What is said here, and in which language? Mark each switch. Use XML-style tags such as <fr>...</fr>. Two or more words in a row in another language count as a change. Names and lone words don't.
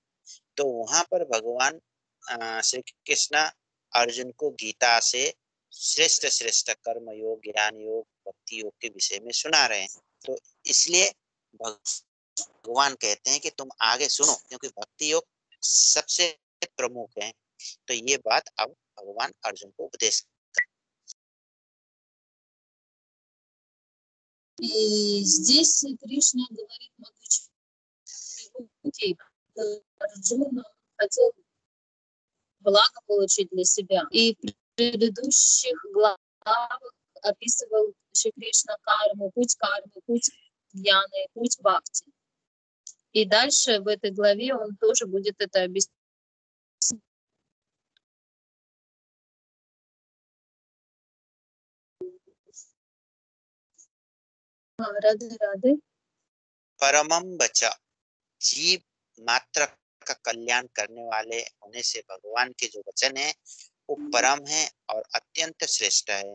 <hi>तो वहां पर भगवान श्री कृष्ण अर्जुन को गीता से श्रेष्ठ श्रेष्ठ कर्म योग, ज्ञान योग, भक्ति योग के विषय में सुना रहे हैं। तो इसलिए भगवान कहते हैं कि तुम आगे सुनो, क्योंकि भक्ति योग सबसे प्रमुख है। तो ये बात अब भगवान अर्जुन को उपदेश।</hi> <ru>И здесь Кришна говорит могучий, Арджуна хотел благо получить для себя. И в предыдущих главах описывал Шри Кришна карму, путь гьяны, путь бхакти. И дальше в этой главе он тоже будет это объяснять.</ru> <hi>राधे</hi> <sa>परमम बचा,</sa> <hi>जीव मात्र का कल्याण करने वाले होने से भगवान के जो वचन है वो परम है और अत्यंत श्रेष्ठ है।</hi>